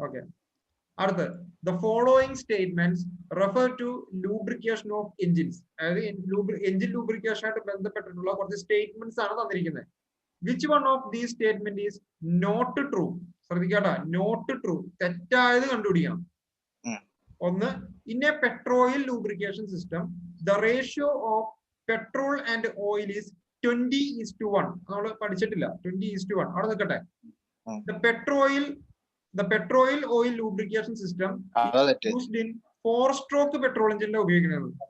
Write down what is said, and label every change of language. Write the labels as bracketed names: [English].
[Malayalam] Okay, അടുത്ത് [English] the following statements refer to lubrication of engines. [Malayalam] അതായത് engine lubrication ആയിട്ട് ബന്ധപ്പെട്ടിട്ടുള്ള കുറച്ച് സ്റ്റേറ്റ്മെന്റ്സ് ആണ് തന്നിരിക്കുന്നത്. [English] which one of these statement is not true? [Malayalam] ശ്രദ്ധിക്കാട്ടാ, not true, തെറ്റായത് കണ്ടുപിടിക്കണം. [English] ഒന്ന്, in a petrol lubrication system the ratio of petrol and oil is 20:1. [Malayalam] നമ്മൾ പഠിച്ചിട്ടില്ല 20:1. അവിടെ നിൽക്കട്ടെ. [English] the petrol oil lubrication system is used in 4-stroke petrol engine ഉപയോഗിക്കുന്നത്.